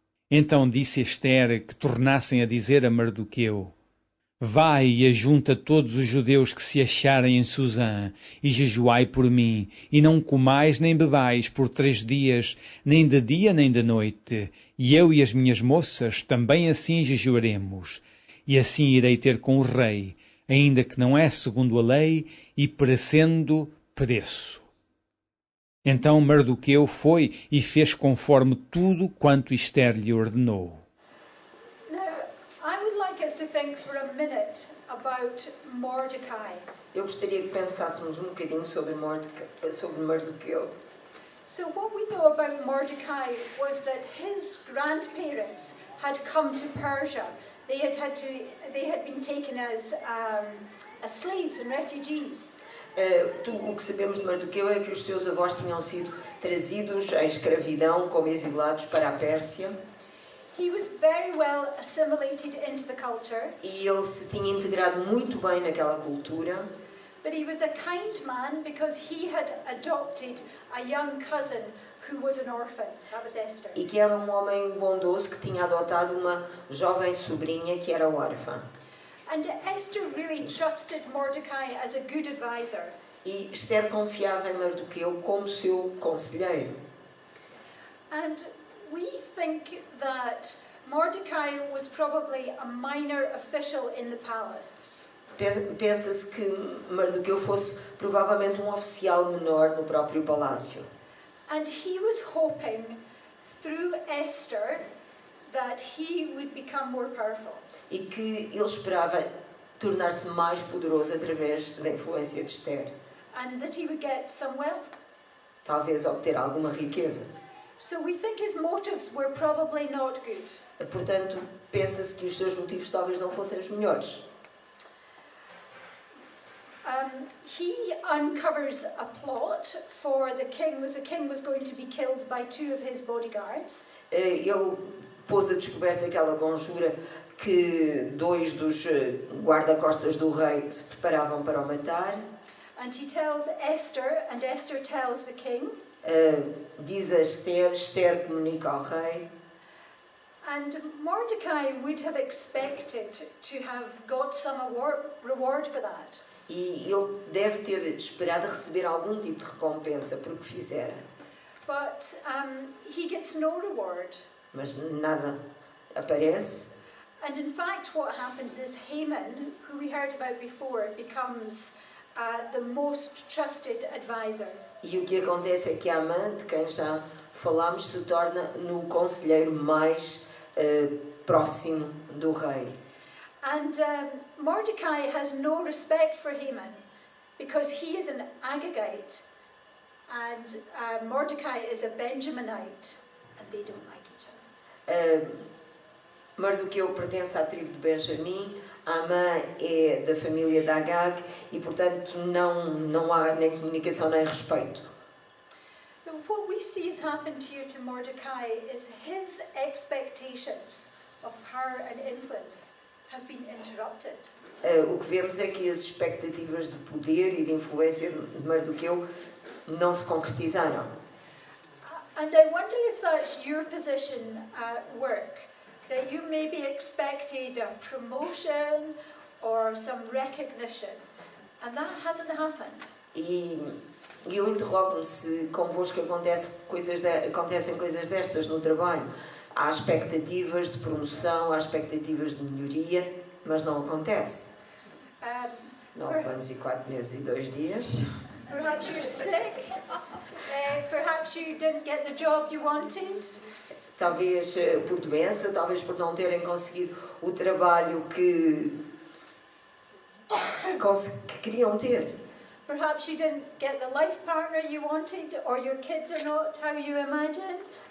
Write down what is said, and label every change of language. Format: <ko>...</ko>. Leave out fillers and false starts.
<pt>Então disse Esther que tornassem a dizer a Mardoqueu: Vai e ajunta todos os judeus que se acharem em Suzã, e jejuai por mim, e não comais nem bebais por 3 dias, nem de dia nem de noite, e eu e as minhas moças também assim jejuaremos. e assim irei ter com o rei, ainda que não é segundo a lei, e perecendo, pereço. Então Mardoqueu foi e fez conforme tudo quanto Ester lhe ordenou.</pt> <en>Now, I would like us to think for a minute about Mordecai.</en> <pt>Eu gostaria que pensássemos um bocadinho sobre Mardoqueu.</pt> <en>So what we know about Mordecai was that his grandparents had come to Persia. They had been taken as slaves and refugees.</en> <pt>O que sabemos de Mardoqueu é que os seus avós tinham sido trazidos à escravidão como exilados para a Pérsia.</pt> <en>He was very well assimilated into the culture.</en> <pt>E ele se tinha integrado muito bem naquela cultura.</pt> <en>But he was a kind man because he had adopted a young cousin who was an orphan. That was Esther.</en> <pt>E que era um homem bondoso que tinha adotado uma jovem sobrinha que era órfã.</pt> <en>And Esther really trusted Mordecai as a good advisor.</en> <pt>E Esther confiava em Mardoqueu como seu conselheiro.</pt> <en>And we think that Mordecai was probably a minor official in the palace.</en> <pt>Pensa-se que Mardoqueu fosse provavelmente um oficial menor no próprio palácio.</pt> <en>And he was hoping, through Esther, that he would become more powerful.</en> <pt>E que ele esperava tornar-se mais poderoso através da influência de Esther.</pt> <en>And that he would get some wealth.</en> <pt>Talvez obter alguma riqueza.</pt> <en>So we think his motives were probably not good.</en> <pt>Portanto, pensa-se que os seus motivos talvez não fossem os melhores.</pt> <en>He uncovers a plot for the king was going to be killed by two of his bodyguards.</en> <pt>Ele pôs a descoberta aquela conjura que dois dos guarda-costas do rei se preparavam para o matar.</pt> <en>And he tells Esther, and Esther tells the king.</en> <pt>Diz a Esther, Esther comunica ao rei.</pt> <en>And Mordecai would have expected to have got some reward for that.</en> <pt>E ele deve ter esperado receber algum tipo de recompensa por o que fizera.</pt> <en>But he gets no reward.</en> <pt>Mas nada aparece.</pt> <en>And in fact what happens is Haman, who we heard about before, becomes the most trusted advisor.</en> <pt>E o que acontece é que Amã, de quem já falámos, se torna no conselheiro mais próximo do rei.</pt> <en>And Mordecai has no respect for Haman because he is an Agagite and Mordecai is a Benjaminite and they don't like each other.</en> <pt>Mardoqueu pertence à tribo de Benjamim, Amã é da família de Agag e, portanto, não há nem comunicação nem respeito.</pt> <en>But what we see has happened here to Mordecai is his expectations of power and influence have been interrupted.</en> <pt>O que vemos é que as expectativas de poder e de influência de Mardoqueu não se concretizaram.</pt> <en>And I wonder if that's your position at work, that you maybe expected a promotion or some recognition, and that hasn't happened.</en> <pt>E eu interrogo-me se convosco acontecem coisas destas no trabalho. Há expectativas de promoção, há expectativas de melhoria, mas não acontece. 9 anos e 4 meses e 2 dias.</pt> <en>Perhaps you're sick. Perhaps you didn't get the job you wanted.</en> <pt>Talvez por doença, talvez por não terem conseguido o trabalho que queriam ter.</pt> <en>Perhaps you didn't get the life partner you wanted, or your kids are not how you imagined.</en>